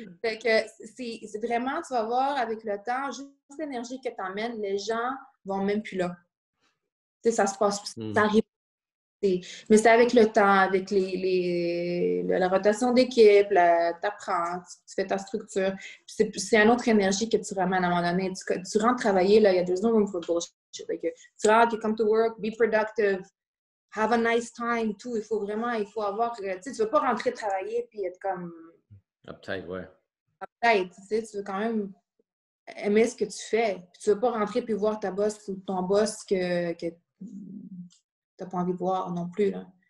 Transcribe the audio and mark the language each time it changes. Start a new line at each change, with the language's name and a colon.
French: Fait que c'est vraiment, tu vas voir avec le temps, juste l'énergie que tu emmènes, les gens vont même plus là. Tu sais, ça se passe, ça arrive. Mais c'est avec le temps, avec la rotation d'équipe, tu apprends, tu fais ta structure. C'est une autre énergie que tu ramènes à un moment donné. Tu rentres travailler, là, il y a
English: there's no room for bullshit.
French: Tu rentres,
English: you come to work, be productive, have a nice time, tout.
French: Il faut avoir, tu sais, tu veux pas rentrer travailler puis être comme... Uptight, ouais. Uptight, tu sais, tu veux quand même aimer ce que tu fais. Puis tu veux pas rentrer puis voir ta boss ou ton boss que t'as pas envie de voir non plus, là.